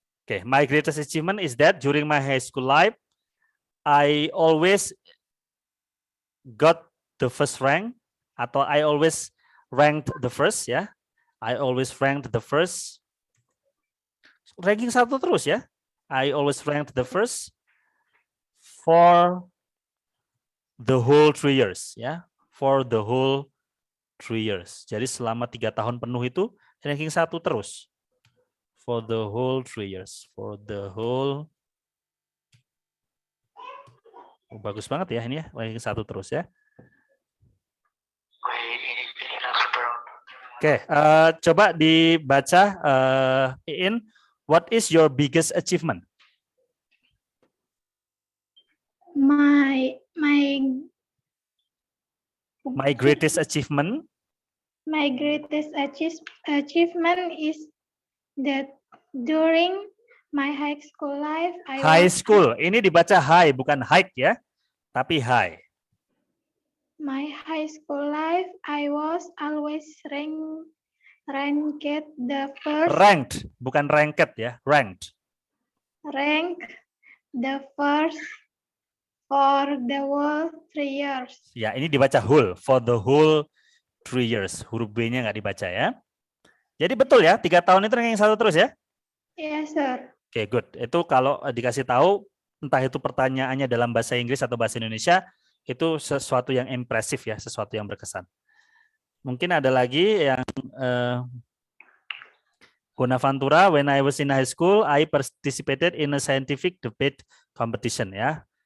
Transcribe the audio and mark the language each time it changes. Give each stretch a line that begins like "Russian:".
English: Okay, my greatest achievement is that during my high school life, I always got the first rank, atau I always ranked the first ya. I always ranked the first. Ranking 1
Indonesian: terus ya.
English: I always ranked the first for the whole 3 years ya. For the whole 3 years.
Indonesian: Jadi selama 3 tahun penuh itu ranking 1 terus.
English: For the whole 3 years. For the whole.
Indonesian: Oh, bagus banget ya ini ya, ranking 1 terus ya. Oke, coba dibaca Iin.
English: What is your biggest achievement? My greatest achievement. My greatest achievement is that during my high school life,
Indonesian: High school, ini dibaca high bukan hike ya, tapi high.
English: My high school life, I was always ranked the first.
Indonesian: Ranked, bukan ranked ya, ranked.
English: Ranked the first for the whole 3 years.
Indonesian: Ya, ini dibaca whole,
English: for the whole 3 years.
Indonesian: Huruf B-nya nggak dibaca ya. Jadi betul ya, 3 tahun itu ranking 1 terus ya?
English: Yes, sir. Oke, good.
Indonesian: Itu kalau dikasih tahu, entah itu pertanyaannya dalam bahasa Inggris atau bahasa Indonesia, itu sesuatu yang impresif ya, sesuatu yang berkesan. Mungkin ada lagi yang
English: Bonaventura, when I was in high school, I participated in a scientific debate competition ya.